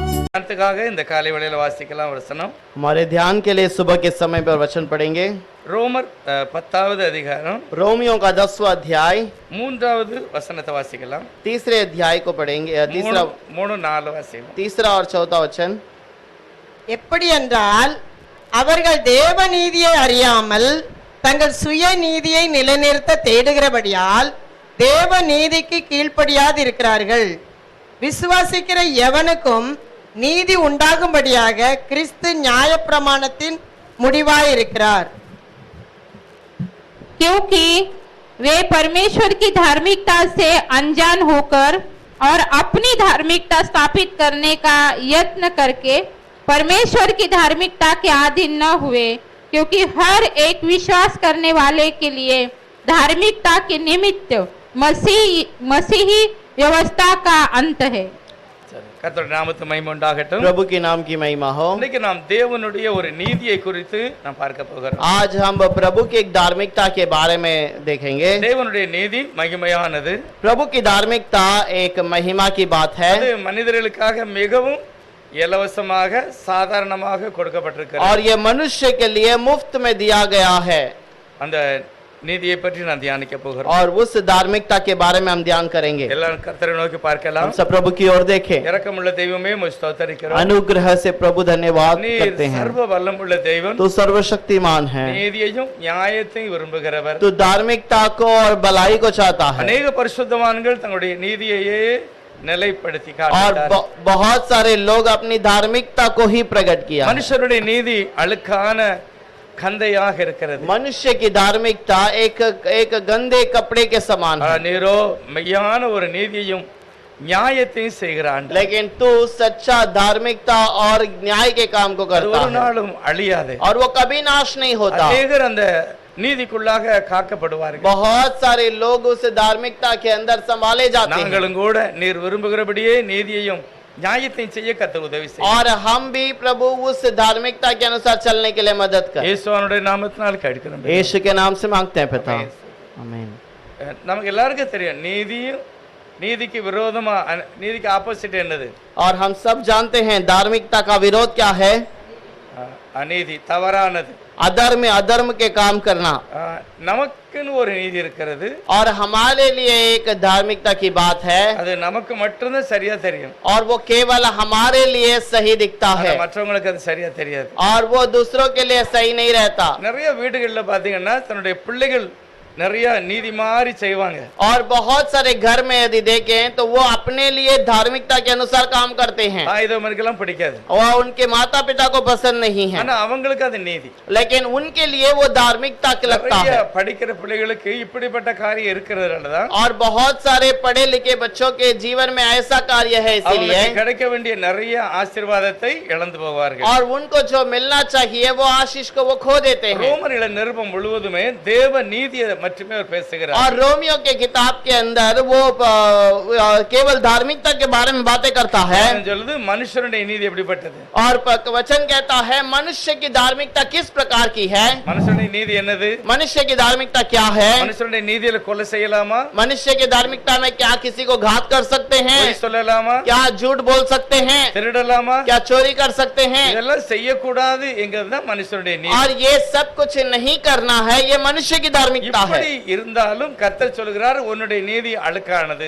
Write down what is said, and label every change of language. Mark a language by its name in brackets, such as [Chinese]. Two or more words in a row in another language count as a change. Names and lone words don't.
[Tamil] தியானத்துக்காக இந்த காலை வேளையில வாசிக்கலாம் வசனம். [Hindi] हमारे ध्यान के लिए सुबह के समय पर वचन पढ़ेंगे। [Tamil] ரோமர் 10வது அதிகாரம் [Hindi] रोमियों का 10वां अध्याय [Tamil] 3வது வசனத்தை வாசிக்கலாம். [Hindi] तीसरे अध्याय को पढ़ेंगे। तीसरा [Tamil] 3-4 வாசிக்கலாம். [Hindi] तीसरा और चौथा वचन। [Tamil] எப்படி என்றால் அவர்கள் தேவ நீதியை அறியாமல் தங்கள் சுய நீதியை நிலைநிறுத்த தேடுகிறபடியால் தேவ நீதிக்கு கீழ்ப்படியாதிருக்கிறார்கள். விசுவாசிக்கிற எவனுக்கும் நீதி உண்டாகும்படியாக கிறிஸ்து நியாயப்பிரமாணத்தின் முடிவாயிருக்கிறார். [Hindi] क्योंकि वे परमेश्वर की धार्मिकता से अनजान होकर और अपनी धार्मिकता स्थापित करने का यत्न करके परमेश्वर की धार्मिकता के अधीन न हुए, क्योंकि हर एक विश्वास करने वाले के लिए धार्मिकता के निमित्त मसीही व्यवस्था का अंत है। [Tamil] கர்த்தருடைய நாமத்துக்கு மகிமை உண்டாகட்டும். [Hindi] प्रभु के नाम की महिमा हो। [Tamil] இன்னைக்கு நாம் தேவனுடைய ஒரு நீதியை குறித்து நாம் பார்க்க போகிறோம். [Hindi] आज हम प्रभु की एक धार्मिकता के बारे में देखेंगे। [Tamil] தேவனுடைய நீதி மகிமையானது. [Hindi] प्रभु की धार्मिकता एक महिमा की बात है। [Tamil] அது மனிதர்களுக்காக மிகவும் இலவசமாக சாதாரணமாக கொடுக்கப்பட்டிருக்கிறது. [Hindi] और ये मनुष्य के लिए मुफ्त में दिया गया है। [Tamil] அந்த நீதியை பற்றி நான் தியானிக்க போகிறோம். [Hindi] और उस धार्मिकता के बारे में हम ध्यान करेंगे। [Tamil] எல்லாரும் கர்த்தரை நோக்கி பார்க்கலாம். [Hindi] हम सब प्रभु की ओर देखें। [Tamil] இரக்கமுள்ள தெய்வமே உம்மை ஸ்தோத்திரிக்கிறோம். [Hindi] अनुग्रह से प्रभु धन्यवाद करते हैं। [Tamil] சர்வ வல்லமுள்ள தெய்வம். [Hindi] तो सर्वशक्तिमान है। [Tamil] நீதியையும் நியாயத்தையும் விரும்புகிறவர். [Hindi] तो धार्मिकता को और भलाई को चाहता है। [Tamil] अनेक பரிசுத்தவான்கள் தங்களுடைய நீதியையே நிலைப்படுத்தி [Hindi] और [Tamil] காட்டுகிறார்கள். [Hindi] बहुत सारे लोग अपनी धार्मिकता को ही प्रकट किया। [Tamil] மனுஷருடைய நீதி அழுக்கான கந்தையாக இருக்கிறது. [Hindi] मनुष्य की धार्मिकता एक गंदे कपड़े के समान है। [Tamil] நீரோ மெய்யான ஒரு நீதியையும் நியாயத்தையும் செய்கிறான். [Hindi] लेकिन तू सच्चा धार्मिकता और न्याय के काम को करता [Tamil] ஒரு [Hindi] है [Tamil] நாளும் அழியாது. [Hindi] और वो कभी नाश नहीं होता। [Tamil] அநேகர் அந்த நீதிக்குள்ளாக காக்கப்படுவார்கள். [Hindi] बहुत सारे लोग उस धार्मिकता के अंदर संभाले जाते हैं। [Tamil] நாங்களும் கூட நீர் விரும்புகிறபடியே நீதியையும் நியாயத்தையும் செய்ய கர்த்தர் உதவி செய்யும். [Hindi] और हम भी प्रभु उस धार्मिकता के अनुसार चलने के लिए मदद कर। [Tamil] இயேசுவினுடைய நாமத்தினால் கேட்கிறோம். [Hindi] यीशु के नाम से मांगते हैं पिता। आमीन। [Tamil] நமக்கு எல்லாருக்கும் தெரியும் நீதிக்கு விரோதமா நீதிக்கு ஆப்போசிட் என்னது? [Hindi] और हम सब जानते हैं धार्मिकता का विरोध क्या है। [Tamil] அநீதி, தவறானது, [Hindi] अधर्म के काम करना। [Tamil] நமக்குன்னு ஒரு நீதி இருக்கிறது. [Hindi] और हमारे लिए एक धार्मिकता की बात है। [Tamil] அது நமக்கு மட்டும்தான் சரியா தெரியும். [Hindi] और वो केवल हमारे लिए सही दिखता है [Tamil] மற்றவங்களுக்கு அது சரியா தெரியாது. [Hindi] और वो दूसरों के लिए सही नहीं रहता। [Tamil] நிறைய வீடுகள்ல பாத்தீங்கன்னா தன்னுடைய பிள்ளைகள் நிறைய நீதி மாதிரி செய்வாங்க. [Hindi] और बहुत सारे घर में यदि देखें तो वो अपने लिए धार्मिकता के अनुसार काम करते हैं। [Tamil] இதெல்லாம் பிடிக்காது. [Hindi] और उनके माता पिता को पसंद नहीं है, [Tamil] ஆனா அவங்களுக்கு அது நீதி. [Hindi] लेकिन उनके लिए वो धार्मिकता लगता है। [Tamil] படிக்கிற பிள்ளைகளுக்கு இப்படிப்பட்ட காரியம் இருக்கிறதுனாலதான் [Hindi] और बहुत सारे पढ़े लिखे बच्चों के जीवन में ऐसा कार्य है, इसीलिए [Tamil] கிடைக்க வேண்டிய நிறைய ஆசீர்வாதத்தை இழந்து போவார்கள். [Hindi] और उनको जो मिलना चाहिए वो आशीष को वो खो देते हैं। [Tamil] ரோமர் நிருபம் முழுவதுமே தேவ நீதியை மட்டுமே அவர் பேசுகிறார். [Hindi] और रोमियो के किताब के अंदर वो केवल धार्मिकता के बारे में बातें करता है। [Tamil] சொல்லுது மனுஷனுடைய நீதி எப்படிப்பட்டது? [Hindi] और वचन कहता है मनुष्य की धार्मिकता किस प्रकार की है। [Tamil] மனுஷனுடைய நீதி என்னது? [Hindi] मनुष्य की धार्मिकता क्या है। [Tamil] மனுஷனுடைய நீதியில கொலை செய்யலாமா? [Hindi] मनुष्य की धार्मिकता में क्या किसी को घात कर सकते हैं, [Tamil] பொய் சொல்லலாமா? [Hindi] क्या झूठ बोल सकते हैं, [Tamil] திருடலாமா? [Hindi] क्या चोरी कर सकते हैं। [Tamil] இதெல்லாம் செய்யக்கூடாது என்கிறதுதான் மனுஷனுடைய நீதி. [Hindi] और ये सब कुछ नहीं करना है, ये मनुष्य की धार्मिकता है। [Tamil] இப்படி இருந்தாலும் கர்த்தர் சொல்கிறார் உன்னுடைய நீதி அழுக்கானது.